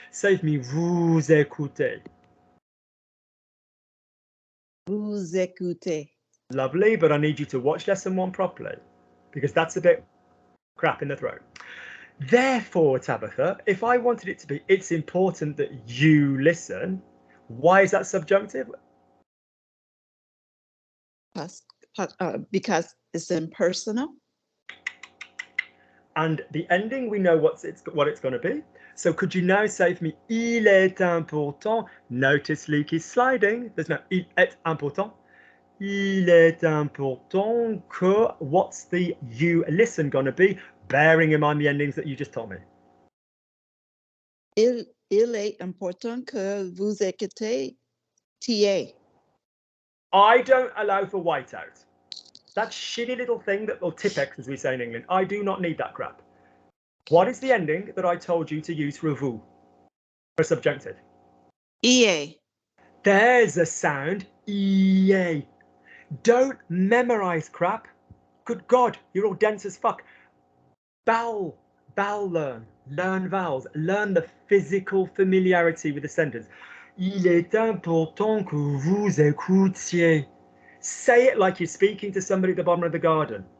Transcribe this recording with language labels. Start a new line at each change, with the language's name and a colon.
English: Say with me,
French: vous écoutez. Vous écoutez.
English: Lovely, but I need you to watch lesson 1 properly, because that's a bit crap in the throat. Therefore, Tabitha, if I wanted it to be, it's important that you listen. Why is that subjunctive? Because it's impersonal. And the ending, we know what it's going to be. So could you now say for me,
French: il est important?
English: Notice Luke is sliding. There's no
French: il est important. Il est important que,
English: what's the you listen going to be, bearing in mind the endings that you just told me?
French: Il est important que vous écoutez TA.
English: I don't allow for whiteout. That shitty little thing that, or Tipex as we say in England, I do not need that crap. What is the ending that I told you to use for a vous, for subjunctive? EA. There's a sound, EA. Don't memorize crap. Good God, you're all dense as fuck. Vowel learn vowels, learn the physical familiarity with the sentence.
French: Il est important que vous écoutiez.
English: Say it like you're speaking to somebody at the bottom of the garden.